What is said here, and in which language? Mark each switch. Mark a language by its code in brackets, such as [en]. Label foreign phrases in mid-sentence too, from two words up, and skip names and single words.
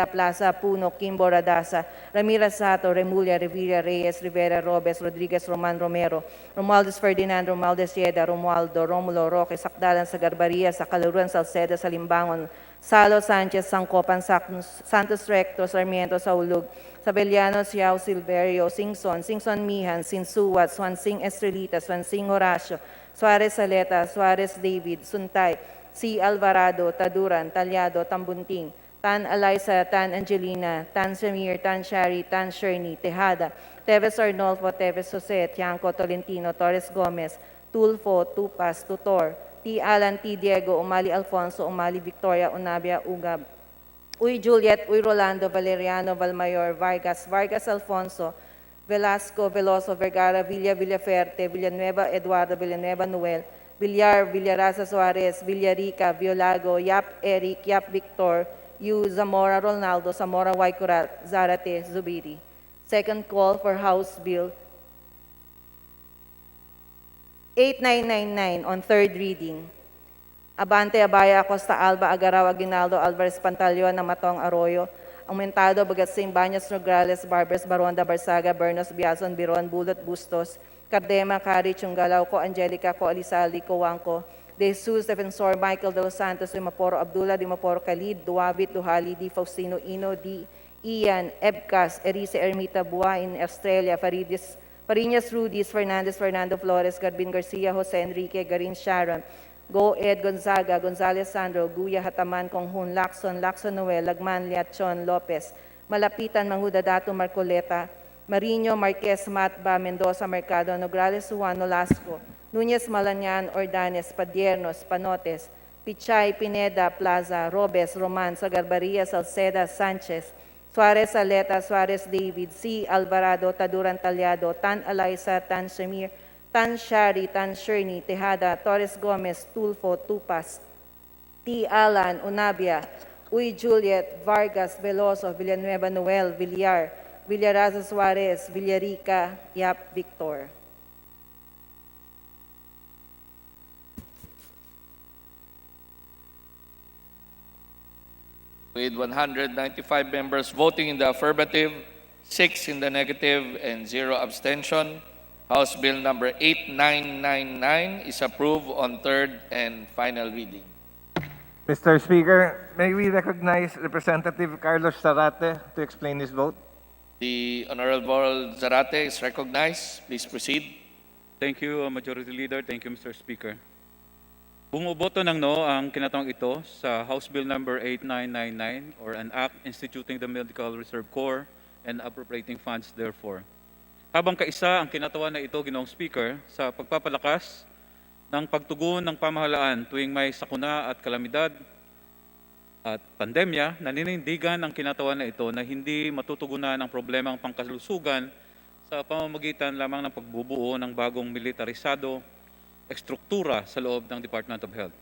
[en] Plaza, Puno, Kimbo Radasa, Ramirez Sato, Remulla, Revilla Reyes, Rivera Robes, Rodriguez Roman Romero, Romualdez Ferdinand, Romualdez Yeda, Romualdo, Romulo Roque, Sakdalan sa Garbaria, sa Kaluruan, Salceda, sa Limbangon, Salo Sanchez, Sangkopan, Santos Recto, Sarmiento, Saulug, Sabeliano, Siao, Silverio, Singson, Singson Mihan, Sinsuwat, Swansing Estrelita, Swansing Horacio, Suarez Saleta, Suarez David, Suntay, C. Alvarado, Taduran, Talyado, Tambunting, Tan Eliza, Tan Angelina, Tan Samir, Tan Shari, Tan Sherny, Tejada, Teves Arnolfo, Teves Jose, Tianco, Tolentino, Torres Gomez, Tulfo, Tupas, Tutor, T. Alan, T. Diego, Umali Alfonso, Umali Victoria, Unabia, Ugab, Uy Juliet, Uy Rolando, Valeriano, Valmayor, Vargas, Vargas Alfonso, Velasco, Veloso, Vergara, Villa, Villaferte, Villanueva, Eduardo, Villanueva, Noel, Villar, Villaraza Suarez, Villarica, Violago, Yap Eric, Yap Victor, Yu Zamora Ronaldo, Zamora Waikurat, Zarate Zubiri. Second call for House Bill 8999 on third reading. Abante Abaya Acosta Alba Agaraw Aguinaldo Alvarez Pantaleon Namatong Arroyo, Aumentado Bagatsing Baños Nograles Barbers Baronda Barsaga Bernos Biazon Biron Bulot Bustos, Cardema, Cari, Chungalaw ko, Angelica ko, Alisali ko, Wangko, De Jesus, Defensor, Michael de los Santos, Dimaporo, Abdullah, Dimaporo, Khalid, Duwabit, Duhali, Di Faustino, Ino, Di Ian, Ebcas, Erice, Ermita, Buain, Australia, Farinas, Rudis, Fernandez, Fernando Flores, Garbin Garcia, Jose Enrique, Garin Sharon, Go Ed Gonzaga, Gonzales Sandro, Guya Hataman, Konghun, Lacson, Lacson Noel, Lagman, Liachon, Lopez, Malapitan, Manghudadato, Marcoleta, Marino, Marquez, Matba, Mendoza, Mercado, Nograles, Juan, Nolasco, Núñez, Malañan, Ordanes, Padiernos, Panotes, Pichay, Pineda, Plaza, Robes, Roman, Sagarbaria, Salceda, Sanchez, Suarez, Aleta, Suarez, David, C. Alvarado, Taduran, Talyado, Tan Eliza, Tan Shamir, Tan Shari, Tan Sherny, Tejada, Torres Gomez, Tulfo, Tupas, T. Alan, Unabia, Uy Juliet, Vargas, Veloso, Villanueva, Noel, Villar, Villaraza Suarez, Villarica, Yap Victor. With 195 members voting in the affirmative, 6 in the negative, and 0 abstention, House Bill number 8999 is approved on third and final reading. Mr. Speaker, may we recognize Representative Carlos Zarate to explain his vote? The Honorable Zarate is recognized. Please proceed. Thank you, Majority Leader. Thank you, Mr. Speaker. [tl] Bumuboto ng no ang kinatawang ito sa [en] House Bill number 8999 or an act instituting the Medical Reserve Corps and appropriating funds therefore. [tl] Habang kaisa ang kinatawan na ito, Ginoong Speaker, sa pagpapalakas ng pagtugon ng pamahalaan tuwing may sakuna at kalamidad at pandemya, naninindigan ang kinatawan na ito na hindi matutugunan ang problemang pangkalusugan sa pamamagitan lamang ng pagbubuo ng bagong militarisado ekstruktura sa loob ng Department of Health.